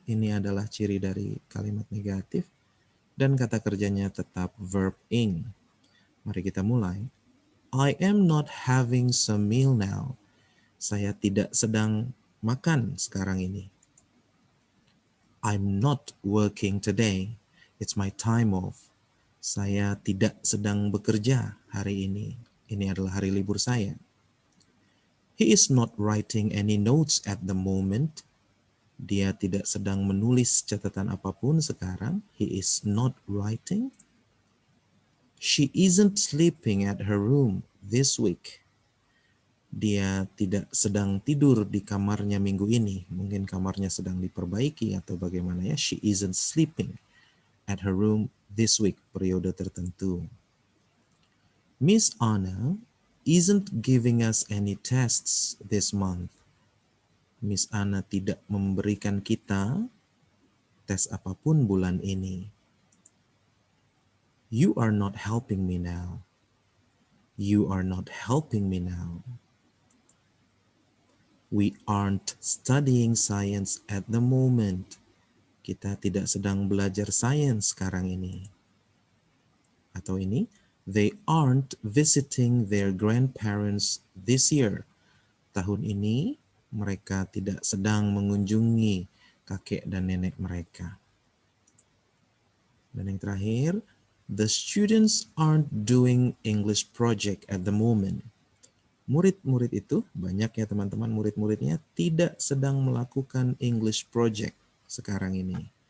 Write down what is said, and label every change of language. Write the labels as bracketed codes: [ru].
[id] Ini adalah ciri dari kalimat negatif. Dan kata kerjanya tetap verb ing. Mari kita mulai. [en] I am not having some meal now. [id] Saya tidak sedang makan sekarang ini. [en] I'm not working today. It's my time off. [id] Saya tidak sedang bekerja hari ini. Ini adalah hari libur saya. [en] He is not writing any notes at the moment. [id] Dia tidak sedang menulis catatan apapun sekarang. [en] He is not writing. She isn't sleeping at her room this week. [id] Dia tidak sedang tidur di kamarnya minggu ini. Mungkin kamarnya sedang diperbaiki atau bagaimana ya. [en] She isn't sleeping at her room this week, [id] periode tertentu. [en] Miss Anna isn't giving us any tests this month. [id] Miss Anna tidak memberikan kita tes apapun bulan ini. [en] You are not helping me now. You are not helping me now. We aren't studying science at the moment. [id] Kita tidak sedang belajar sains sekarang ini. Atau ini, [en] they aren't visiting their grandparents this year. [id] Tahun ini, mereka tidak sedang mengunjungi kakek dan nenek mereka. Dan yang terakhir, [en] the students aren't doing English project at the moment. [id] Murid-murid itu, banyak ya teman-teman, murid-muridnya tidak sedang melakukan English project sekarang ini.